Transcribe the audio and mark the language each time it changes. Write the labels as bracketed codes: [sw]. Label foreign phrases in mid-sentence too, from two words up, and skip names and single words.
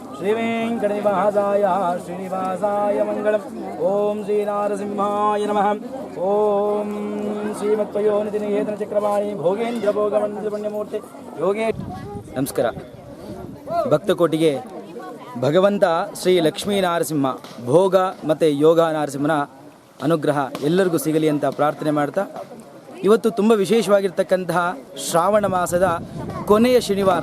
[sa] श्रीवेङ्कटनिवासाय मंगलम् ओम श्रीनारसिंहाय नमः ओम श्रीमत्पयोनिधिनिकेतनचक्रवाणी भोगेन्द्र भोगमण्डलपुण्यमूर्ति योगे [kn] ನಮಸ್ಕಾರ. ಭಕ್ತಕೋಟಿಗೆ ಭಗವಂತ ಶ್ರೀ ಲಕ್ಷ್ಮೀ ನರಸಿಂಹ ಭೋಗ ಮತ್ತು ಯೋಗ ನರಸಿಂಹನ ಅನುಗ್ರಹ ಎಲ್ಲರಿಗೂ ಸಿಗಲಿ ಅಂತ ಪ್ರಾರ್ಥನೆ ಮಾಡ್ತಾ, ಇವತ್ತು ತುಂಬ ವಿಶೇಷವಾಗಿರ್ತಕ್ಕಂತಹ ಶ್ರಾವಣ ಮಾಸದ ಕೊನೆಯ ಶನಿವಾರ.